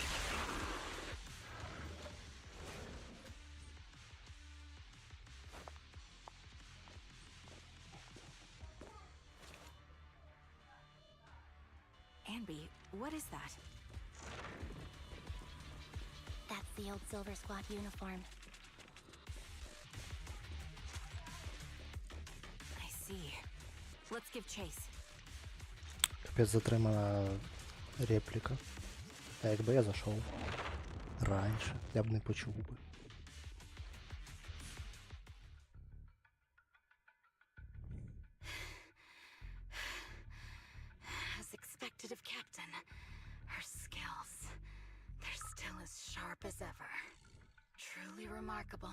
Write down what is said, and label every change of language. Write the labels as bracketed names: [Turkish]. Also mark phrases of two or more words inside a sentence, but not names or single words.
[English] Anby, what is that? That's the old Silver Squad uniform. I see. Let's give chase. [Ukrainian] Капець затримана репліка. А якби я зайшов раніше, я б не почув би. [English] As expected of Captain, her skills, they're still as sharp as ever. Truly remarkable.